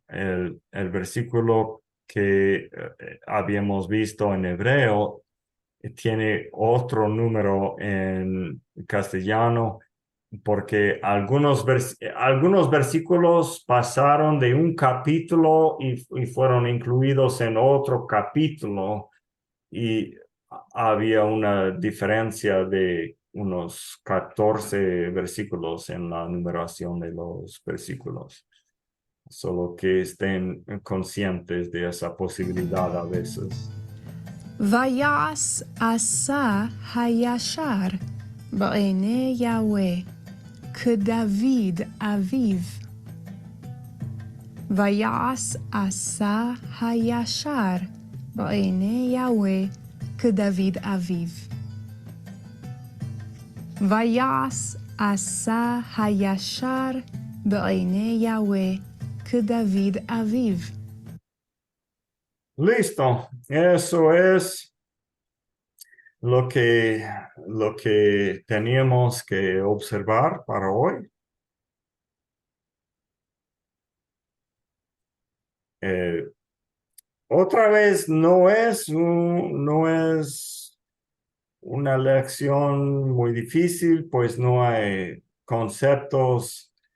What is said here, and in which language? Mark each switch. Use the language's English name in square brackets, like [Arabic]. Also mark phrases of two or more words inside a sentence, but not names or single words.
[Spanish] El versículo que habíamos visto en hebreo tiene otro número en castellano, porque algunos versículos pasaron de un capítulo y fueron incluidos en otro capítulo, y había una diferencia de unos 14 versículos en la numeración de los versículos. Solo que estén conscientes de esa posibilidad a veces. [Hebrew] ויעש עשה הישר בעיני יהוה כדוד אביו. ויעש עשה הישר בעיני יהוה כדוד אביו. ויעש עשה הישר בעיני יהוה כדוד אביו. [Spanish] Listo, eso es lo que teníamos que observar para hoy. Otra vez, no es una lección muy difícil, pues no hay conceptos